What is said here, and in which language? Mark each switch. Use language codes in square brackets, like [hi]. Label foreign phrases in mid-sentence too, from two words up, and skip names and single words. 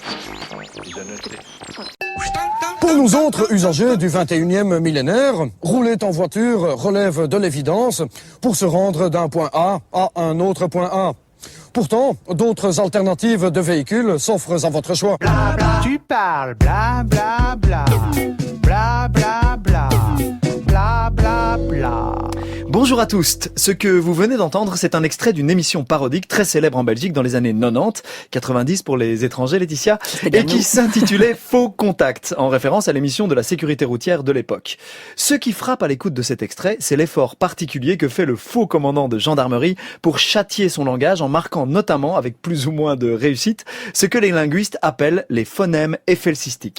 [fr] Pour nous autres usagers du 21e millénaire, rouler en voiture relève de l'évidence pour se rendre d'un point A à un autre point A. Pourtant, d'autres alternatives de véhicules s'offrent à votre choix. Bla bla. Tu parles bla bla bla. Bla bla bla. Bla bla bla. Bonjour Bonjour à tous. Ce que vous venez d'entendre, c'est un extrait d'une émission parodique très célèbre en Belgique dans les années 90, 90 pour les étrangers, Laetitia, et qui s'intitulait Faux Contact, en référence à l'émission de la sécurité routière de l'époque. Ce qui frappe à l'écoute de cet extrait, c'est l'effort particulier que fait le faux commandant de gendarmerie pour châtier son langage en marquant notamment, avec plus ou moins de réussite, ce que les linguistes appellent les phonèmes éphelsistiques.